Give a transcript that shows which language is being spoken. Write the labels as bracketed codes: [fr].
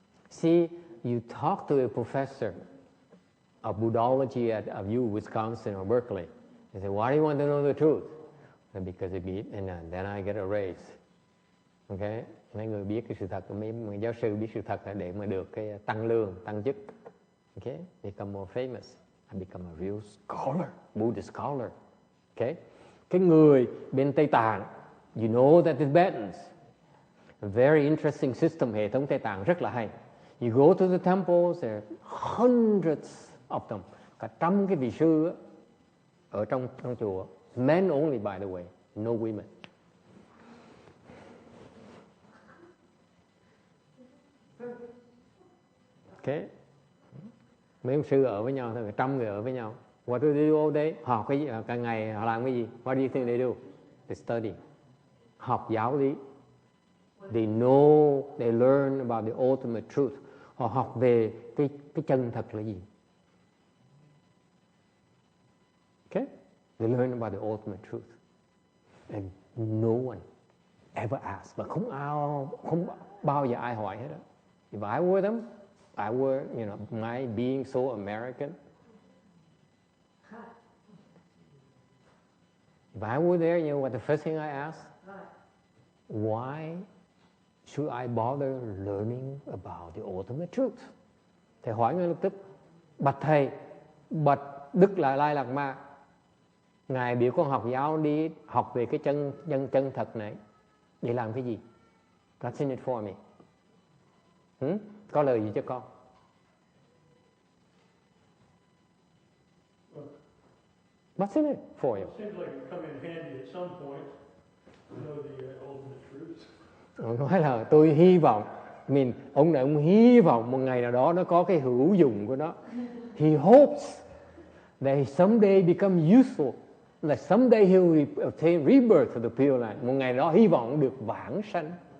[en] See, you talk to a professor of Buddhology at U, Wisconsin or Berkeley. They say, why do you want to know the truth? And because it be, and then I get a raise. Okay? [vi] Mấy người biết cái sự thật, mấy giáo sư biết sự thật là để mà được cái tăng lương, tăng chức. [en] Okay? Become more famous. I become a real scholar, Buddhist scholar. Okay? [vi] Cái người bên Tây Tạng, [en] you know that Tibetans, a very interesting system, [vi] hệ thống Tây Tạng rất là hay. [en] You go to the temples, there are hundreds of them, [vi] cả trăm cái vị sư ở trong chùa. [en] Men only, by the way, no women. Okay. [vi] Mấy ông sư ở với nhau thôi, 100 người ở với nhau. [en] What do they do all day? [vi] Học cái gì? Cả ngày họ làm cái gì? [en] What do you think they do? They study. [vi] Học giáo lý. [en] They know, they learn about the ultimate truth. [vi] Họ học về cái chân thật là gì? [en] Okay? They learn about the ultimate truth. And no one ever asks. [vi] Và không bao giờ ai hỏi hết đó. [en] If I were them, I were, my being so American. If I were there, you know what the first thing I asked? Why should I bother learning about the ultimate truth? [vi] Thầy hỏi ngay lập tức, bạch thầy, bạch Đức Lại Lai Lạt Ma, Ngài biểu con học giáo đi học về cái chân thật này để làm cái gì? [en] What's in it for me? [vi] Có lời gì cho con? [en] What's in it for you? It seems like it come in handy at some point to know the ultimate truth. [vi] Ông nói là tôi hy vọng, ông hy vọng một ngày nào đó nó có cái hữu dụng của nó. [en] He hopes that someday become useful, that someday he will obtain rebirth of the Pure Land. [vi] Một ngày đó hy vọng được vãng sanh.